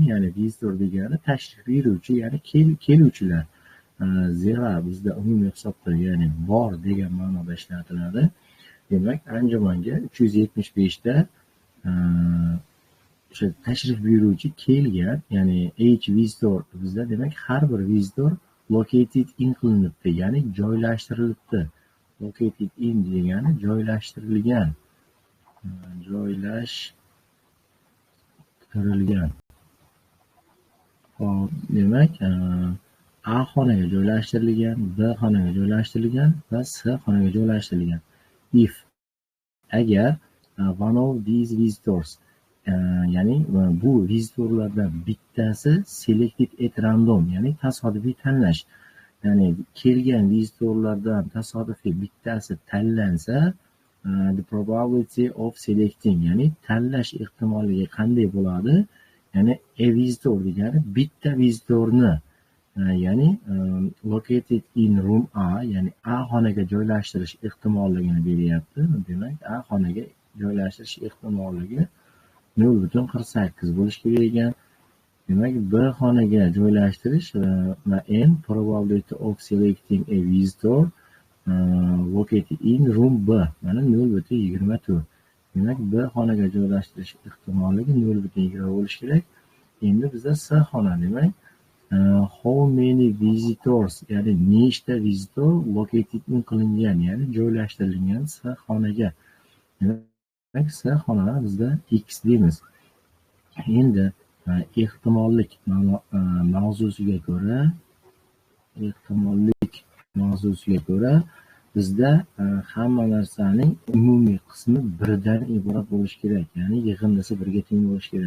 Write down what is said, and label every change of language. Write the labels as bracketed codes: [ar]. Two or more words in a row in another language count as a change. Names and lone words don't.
[uz] Ya'ni vizitor degani tashrif buyuruvchi, ya'ni keluvchilar. Zira bizda umumiy hisobda, ya'ni bor degan ma'noda ishlatiladi. Demak, anjumanga 375 ta o'sha tashrif buyuruvchi kelgan, ya'ni [en] each visitor [uz] bizda demak har bir [en] visitor located in [uz] qilinibdi, ya'ni joylashtirilibdi. [en] Located in [uz] degani joylashtirilgan. Hop, demak, A xonaga joylashtirilgan, B xonaga joylashtirilgan va C xonaga joylashtirilgan. [en] If agar one of these visitors, [uz] ya'ni bu vizitorlardan bittasi [en] selected at random, [uz] ya'ni tasodifiy tanlash, ya'ni kelgan vizitorlardan tasodifiy bittasi tanlansa, [en] the probability of selecting, [uz] ya'ni tanlash ehtimolligi qanday bo'ladi? Ya'ni [en] a visitor [uz] degani bitta vizitorni, ya'ni [en] located in room A, [uz] ya'ni A xonaga joylashtirish ehtimolligini beryapti. Demak, A xonaga joylashtirish ehtimolligi 0.48 bo'lishi kerak ekan. Demak, B xonaga joylashtirish va [en] n probability of selecting a visitor located in room B, [uz] mana 0.24. Demak, B xonaga joylashtirish ehtimolligi 0.20 bo'lishi kerak. Endi bizda C xona, demak, [en] how many visitors, [uz] ya'ni nechta [en] visitor located in [uz] qilingan, ya'ni joylashtirilgan C xonaga. Demak, C xona bizda x deymiz. Endi ehtimollik mavzusiga ko'ra bizda hamma narsaning umumiy qismi birdan iborat bo'lishi kerak, ya'ni yig'indisi birga teng bo'lishi kerak.